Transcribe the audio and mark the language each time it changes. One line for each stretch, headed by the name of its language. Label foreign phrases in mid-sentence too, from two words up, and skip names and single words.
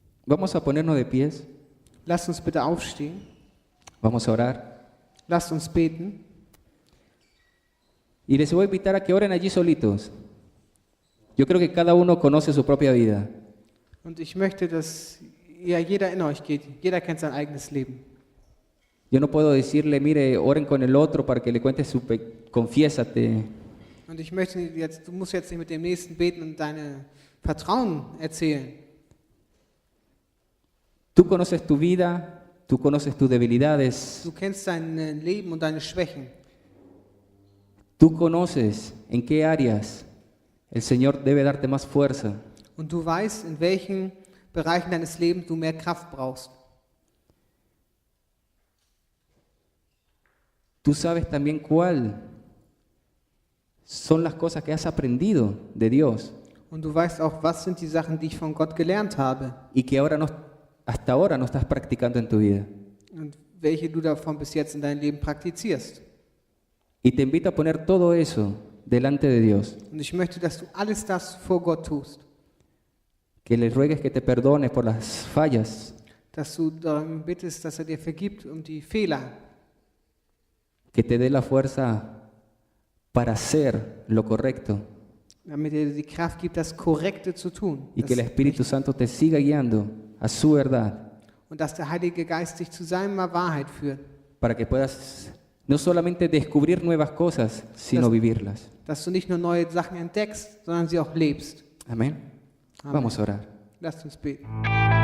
Spanish: Vamos a ponernos de pies,
German: Lasst uns bitte aufstehen.
Spanish: vamos a orar.
German: Lasst uns beten.
Spanish: Y les voy a invitar a que oren allí solitos. Yo creo que cada uno conoce su propia vida.
German: Und ich möchte, dass jeder in euch geht. Jeder kennt sein eigenes Leben.
Spanish: Yo no puedo decirle, mire, oren con el otro para que le cuente confiésate.
German: Und ich möchte jetzt, du musst jetzt nicht mit dem Nächsten beten und deine Vertrauen erzählen.
Spanish: Tú conoces tu vida, tú conoces tus debilidades,
German: Du kennst dein Leben und deine Schwächen.
Spanish: tú conoces en qué áreas el Señor debe darte más fuerza.
German: Und du weißt, in welchen Bereichen deines Lebens du mehr Kraft brauchst.
Spanish: Tú sabes también cuál son las cosas que has aprendido de Dios
German: Und du weißt auch, was sind die Sachen, die ich von Gott gelernt habe.
Spanish: y que hasta ahora no estás practicando en tu vida.
German: Und welche du davon bis jetzt in deinem Leben praktizierst.
Spanish: Y te invito a poner todo eso delante de Dios,
German: Und ich möchte, dass du alles das vor Gott tust.
Spanish: que le ruegues que te perdone por las fallas,
German: Dass du darum bittest, dass er dir vergibt um die Fehler.
Spanish: que te dé la fuerza para hacer lo correcto
German: Damit er dir die Kraft gibt, das Korrekte zu tun.
Spanish: y que el Espíritu Santo te siga guiando a su verdad
German: Und dass der Heilige Geist dich zu seiner Wahrheit führt.
Spanish: para que puedas no solamente descubrir nuevas cosas, sino vivirlas.
German: Dass du nicht nur neue Sachen entdeckst, sondern sie auch lebst.
Spanish: Amén. Amén. Vamos a orar.
German: Lasst uns beten.